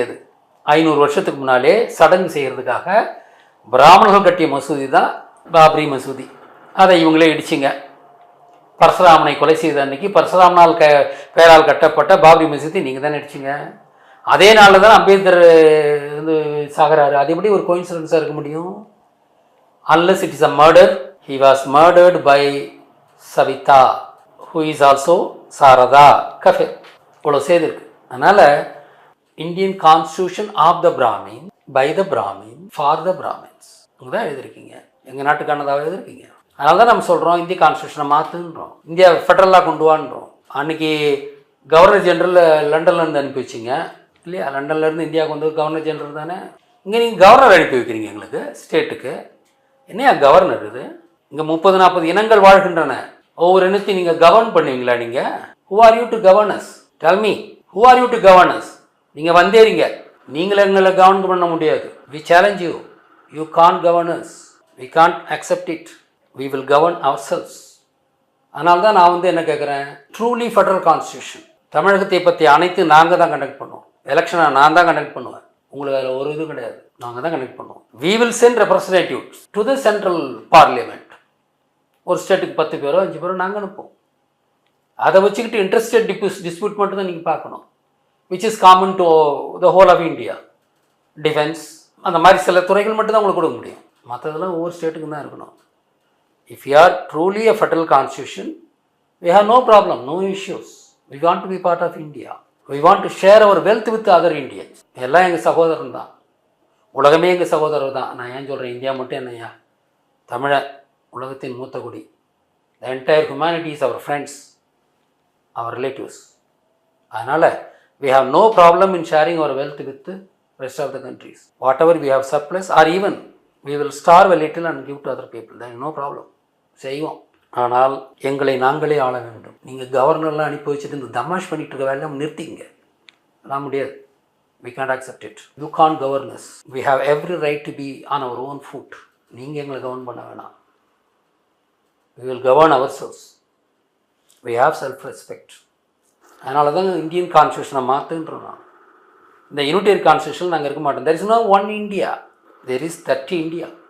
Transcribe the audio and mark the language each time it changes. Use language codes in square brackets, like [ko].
[ta] அது 500 வருஷத்துக்கு முன்னாலே சடங்கு செய்கிறதுக்காக பிராமணர்கள் கட்டிய மசூதி தான் பாபரி மசூதி. அதை இவங்களே இடிச்சிங்க. பரசுராமனை கொலை செய்த அன்னைக்கு பரசுராமனால் பெயரால் கட்டப்பட்ட பாபரி மசூதி நீங்கள் தானே இடிச்சிங்க. அதே நாளில் தான் அம்பேத்கர் வந்து சாகிறாரு. அது எப்படி ஒரு கோயின்சிடன்ஸாக இருக்க முடியும்? [en] unless it is a murder. He was murdered by Savita, who is also Sarada Kafir. [ta] இவ்வளோ செய்திருக்கு. அதனால் Indian constitution [en] of the Brahmin, by the Brahmin, for the Brahmins [ta] தான் எழுதிருக்கீங்க. எங்கள் நாட்டுக்கானதாக எழுதிருக்கீங்க. அதனால தான் நம்ம சொல்கிறோம் இந்திய கான்ஸ்டியூஷனை மாற்றுன்றோம், இந்தியா ஃபெடரலாக கொண்டு வான்றோம். அன்றைக்கி கவர்னர் ஜெனரல் லண்டன்லேருந்து அனுப்பி வச்சிங்க இல்லையா? லண்டன்லேருந்து இந்தியாவுக்கு வந்து கவர்னர் ஜெனரல் தானே. இங்கே நீங்கள் கவர்னர் அனுப்பி வைக்கிறீங்க எங்களுக்கு ஸ்டேட்டுக்கு. என்னையா கவர்னர் இது? இங்கே 30-40 இனங்கள் வாழ்கின்றன. ஒவ்வொரு இனத்தையும் நீங்கள் கவர்ன் பண்ணுவீங்களா? நீங்கள் [en] who are you to govern us? Tell me, who are you to govern us? [ta] நீங்கள் வந்தேறீங்க, நீங்களே எங்களை கவர்ன் பண்ண முடியாது. [en] we challenge you, you can't govern us, we can't accept it, we will govern ourselves. [ta] அதனால தான் நான் வந்து என்ன கேட்குறேன், [en] Truly federal constitution. [ta] தமிழகத்தை பற்றி அனைத்து நாங்கள் தான் கண்டக்ட் பண்ணுவோம். எலெக்ஷனை நான் தான் கண்டக்ட் பண்ணுவேன், உங்களுக்கு அதில் ஒரு இதுவும் கிடையாது. நாங்கள் தான் கண்டக்ட் பண்ணுவோம். [en] we will send representatives to the central parliament. [ta] ஒரு ஸ்டேட்டுக்கு 10 பேரோ 5 பேரோ நாங்கள் அனுப்போம். அதை வச்சுக்கிட்டு இன்ட்ரெஸ்டட் டிஸ்பியூட் மட்டும் தான் நீங்கள் பார்க்கணும், [en] Which is common to the whole of India. [ta] Defence அந்த மாதிரி சில துறைகள் மட்டும் தான் உங்களுக்கு கொடுக்க முடியும். மற்றதெல்லாம் ஒவ்வொரு ஸ்டேட்டுக்கு தான் இருக்கணும். [en] If you are truly a federal constitution, we have no problem, no issues. We want to be part of India. We want to share our wealth with other Indians. [ta] எல்லாம் எங்கள் சகோதரன் தான், உலகமே எங்கள் சகோதரர் தான். நான் ஏன் சொல்கிறேன் இந்தியா மட்டும் என்னையா, தமிழ உலகத்தின் மூத்த குடி. [en] The entire humanity is our friends, our relatives. [ta] அதனால் [en] we have no problem in sharing our wealth with the rest of the countries. Whatever we have surplus, or even we will starve a little and give to other people, there is no problem. [ta] செய்வோம். ஆனால் எங்களை நாங்களே ஆள வேண்டும். நீங்கள் கவர்னர்லாம் அனுப்பி வச்சுட்டு இந்த தமாஷ் பண்ணிட்டு இருக்க வேலையை நிறுத்திங்க. அதெல்லாம் முடியாது. [en] we can't accept it. You can't govern us. We have every right to be on our own foot. [ta] நீங்கள் எங்களை கவர்ன் பண்ண வேணாம். [en] we will govern ourselves. we have self-respect. [ta] அதனால தான் இந்தியன் கான்ஸ்டியூஷனை மாற்றுன்றோம். நான் இந்த யூனிட்டரி கான்ஸ்டியூஷன் நாங்கள் இருக்க மாட்டோம். [en] there is no one India, there is 30 India.